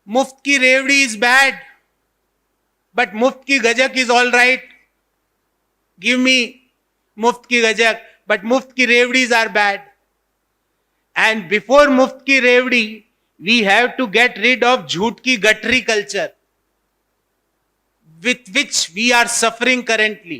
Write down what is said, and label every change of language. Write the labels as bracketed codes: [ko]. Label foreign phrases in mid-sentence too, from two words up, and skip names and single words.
[hi] Muft ki Revdi [en] is bad, but [hi] Muft ki Gajak [en] is all right. Give me [hi] Muft ki Gajak, [en] but [hi] Muft ki Revdis [en] are bad. And before [hi] Muft ki Revdi, [en] we have to get rid of [hi] Jhoot ki Gatri [en] culture, with which we are suffering currently.